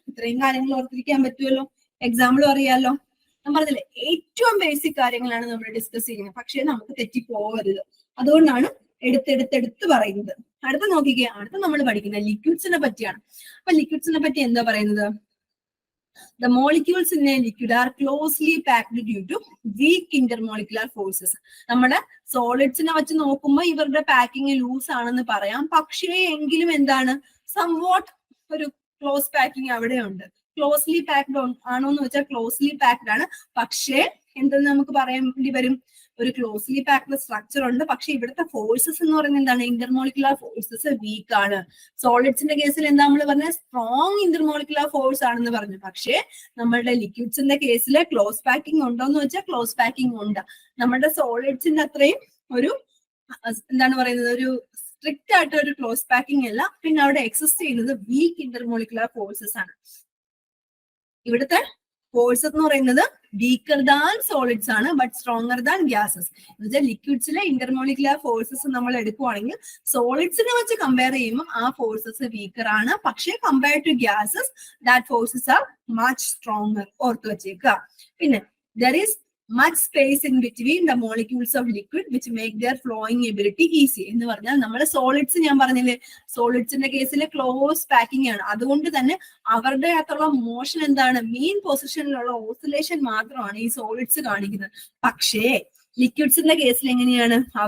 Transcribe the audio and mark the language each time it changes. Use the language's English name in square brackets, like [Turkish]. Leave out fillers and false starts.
[Malayalam] ഇത്രയും കാര്യങ്ങൾ ഓർത്തിരിക്കാൻ പറ്റുമല്ലോ? എക്സാമ്പിളും അറിയാലോ. ഞാൻ പറഞ്ഞില്ലേ, ഏറ്റവും ബേസിക് കാര്യങ്ങളാണ് നമ്മൾ ഡിസ്കസ് ചെയ്യുന്നത്. പക്ഷേ നമുക്ക് തെറ്റിപ്പോകരുത്. അതുകൊണ്ടാണ് എടുത്തെടുത്ത് പറയുന്നത്. അടുത്ത നോക്കിക്കേ, അടുത്ത നമ്മൾ പഠിക്കുന്നത് ലിക്വിഡ്സിനെ പറ്റിയാണ്. അപ്പൊ ലിക്വിഡ്സിനെ പറ്റി എന്താ പറയുന്നത്? [English] The molecules in a liquid are closely packed due to weak intermolecular forces. [Malayalam] നമ്മുടെ സോളിഡ്സിനെ വെച്ച് നോക്കുമ്പോൾ ഇവരുടെ പാക്കിംഗ് ലൂസ് ആണെന്ന് പറയാം. പക്ഷേ എങ്കിലും എന്താണ്? സംവാട്ട് ഒരു ക്ലോസ് പാക്കിംഗ് അവിടെ ഉണ്ട്. ക്ലോസ്ലി പാക്ഡ് ആണോ എന്ന് വെച്ചാൽ ക്ലോസ്ലി പാക്ഡ് ആണ്. പക്ഷേ എന്തെന്ന് നമുക്ക് പറയേണ്ടി വരും? ഒരു ക്ലോസ്ലി പാക്ഡ് സ്ട്രക്ചർ ഉണ്ട്. പക്ഷെ ഇവിടുത്തെ ഫോഴ്സസ് എന്ന് പറയുന്നത് എന്താണ്? ഇന്റർമോളിക്കുലർ ഫോഴ്സസ് വീക്ക് ആണ്. സോളിഡ്സിന്റെ കേസിൽ എന്താ നമ്മൾ പറഞ്ഞ? സ്ട്രോങ് ഇന്റർമോളിക്കുലർ ഫോഴ്സ് ആണെന്ന് പറഞ്ഞു. പക്ഷേ നമ്മളുടെ ലിക്വിഡ്സിന്റെ കേസിൽ ക്ലോസ് പാക്കിംഗ് ഉണ്ടോ എന്ന് വെച്ചാൽ ക്ലോസ് പാക്കിംഗ് ഉണ്ട്. നമ്മുടെ സോളിഡ്സിന്റെ അത്രയും ഒരു എന്താണ് പറയുന്നത്? ഒരു സ്ട്രിക്റ്റ് ആയിട്ട് ഒരു ക്ലോസ് പാക്കിംഗ് അല്ല. പിന്നെ അവിടെ എക്സിസ്റ്റ് ചെയ്യുന്നത് വീക്ക് ഇന്റർമോളിക്കുലർ ഫോഴ്സസ് ആണ്. ഇവിടുത്തെ ഫോഴ്സ് എന്ന് പറയുന്നത് വീക്കർ ദാൻ സോളിഡ്സ് ആണ്, [English] But stronger than gases. [Malayalam] എന്നുവെച്ചാൽ ലിക്വിഡ്സിലെ ഇന്റർമോളിക്കുലർ ഫോഴ്സസ് നമ്മൾ എടുക്കുവാണെങ്കിൽ സോളിഡ്സിനെ വെച്ച് കമ്പയർ ചെയ്യുമ്പോൾ ആ ഫോഴ്സസ് വീക്കർ ആണ്. [English] പക്ഷേ compared to gases that forces are much stronger. [Malayalam] ഓർത്ത് വെച്ചേക്കുക. [English] പിന്നെ there is much space in between the molecules of liquid which make their flowing ability easy. [Malayalam] എന്ന് പറഞ്ഞാൽ നമ്മുടെ സോളിഡ്സ്, ഞാൻ പറഞ്ഞില്ലേ, സോളിഡ്സിന്റെ കേസിൽ ക്ലോസ് പാക്കിംഗ് ആണ്. അതുകൊണ്ട് തന്നെ അവരുടെ അകത്തുള്ള മോഷൻ എന്താണ്? മീൻ പൊസിഷനിലുള്ള ഓസിലേഷൻ മാത്രമാണ് ഈ സോളിഡ്സ് കാണിക്കുന്നത്. പക്ഷേ ലിക്വിഡ്സിന്റെ കേസിൽ എങ്ങനെയാണ്?